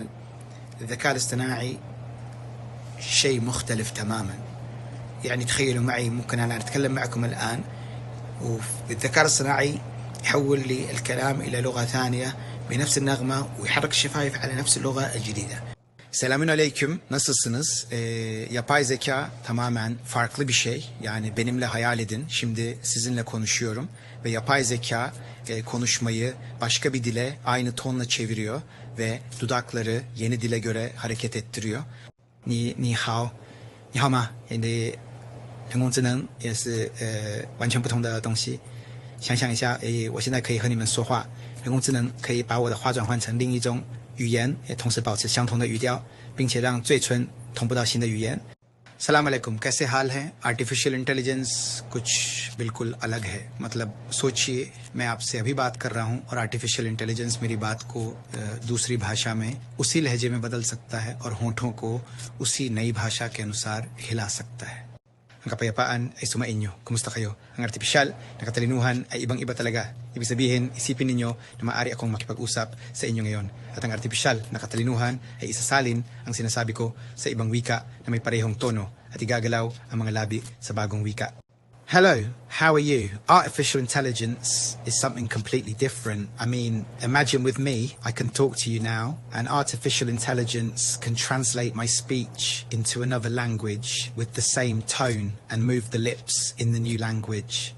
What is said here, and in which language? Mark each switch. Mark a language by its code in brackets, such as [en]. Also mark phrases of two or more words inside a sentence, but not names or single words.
[ar] الذكاء الاصطناعي شيء مختلف تماما. يعني تخيلوا معي، ممكن أنا أتكلم معكم الآن والذكاء الاصطناعي يحول لي الكلام إلى لغة ثانية بنفس النغمة ويحرك الشفايف على نفس اللغة الجديدة. [tr] Selamun aleyküm. Nasılsınız? Yapay zeka tamamen farklı bir şey. Yani benimle hayal edin. Şimdi sizinle konuşuyorum ve yapay zeka konuşmayı başka bir dile aynı tonla çeviriyor ve dudakları yeni dile göre hareket ettiriyor. [zh] 你好，你好吗？人工智能也是完全不同的东西。想象一下，我现在可以和你们说话，人工智能可以把我的话转换成另一种语言，也同时保持相同的语调，并且让嘴唇同步到新的语言。 [hi] सलाम अलैकुम, कैसे हाल हैं? [en] artificial intelligence [hi] कुछ बिल्कुल अलग है। मतलब सोचिए, मैं आपसे अभी बात कर रहा हूं और [en] artificial intelligence [hi] मेरी बात को दूसरी भाषा में उसी लहजे में बदल सकता है और होठों को उसी नई भाषा के अनुसार हिला सकता है। [tl] Ang kapayapaan ay sumainyo. Kumusta kayo? Ang artipisyal na katalinuhan ay ibang-iba talaga. Ibig sabihin, isipin ninyo na maaari akong makipag-usap sa inyo ngayon. At ang artipisyal na katalinuhan ay isasalin ang sinasabi ko sa ibang wika na may parehong tono at igagalaw ang mga labi sa bagong wika. [en] Hello, how are you? Artificial intelligence is something completely different. I mean, imagine with me, I can talk to you now, and artificial intelligence can translate my speech into another language with the same tone and move the lips in the new language.